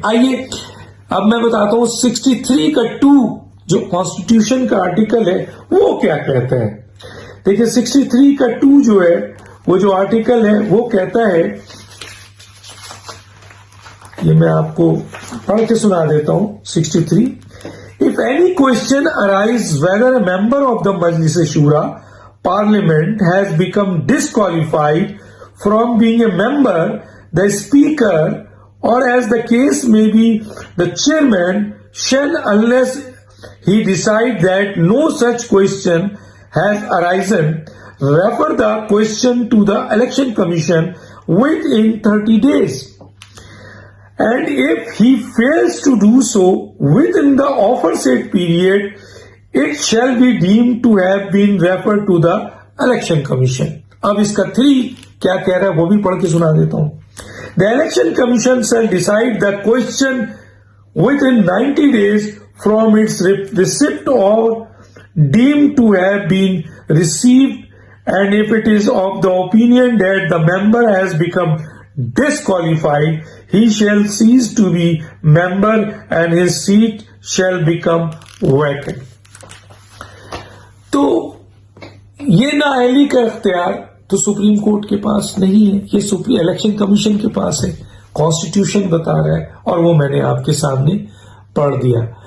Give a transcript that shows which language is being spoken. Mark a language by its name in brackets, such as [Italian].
[Urdu] آئیے اب میں بتاتا ہوں 63 کا 2 جو کانسٹیٹیوشن کا آرٹیکل ہے وہ کیا کہتا ہے. دیکھیں 63 کا 2 جو ہے وہ جو آرٹیکل ہے وہ کہتا ہے، یہ میں آپ کو پڑھ کے سنا دیتا ہوں. [English] 63 If any question arise whether a member of the Majlis Shura Parliament has become disqualified from being a member, the Speaker, or as the case may be, the Chairman, shall, unless he decide that no such question has arisen, refer the question to the Election Commission within 30 days. And if he fails to do so within the aforesaid period, it shall be deemed to have been referred to the Election Commission. [Urdu] اب اس کا 3 کیا کہہ رہا ہے وہ بھی پڑھ کے سنا دیتا ہوں. [English] The Election Commission shall decide the question within 90 days from its receipt or deemed to have been received, and if it is of the opinion that the member has become disqualified, he shall cease to be member and his seat shall become vacant. [Urdu] تو یہ نااہلی کا اختیار تو supreme court کے پاس نہیں ہے، یہ الیکشن کمیشن کے پاس ہے. کانسٹیٹیوشن بتا رہا ہے اور وہ میں نے آپ کے سامنے پڑھ دیا.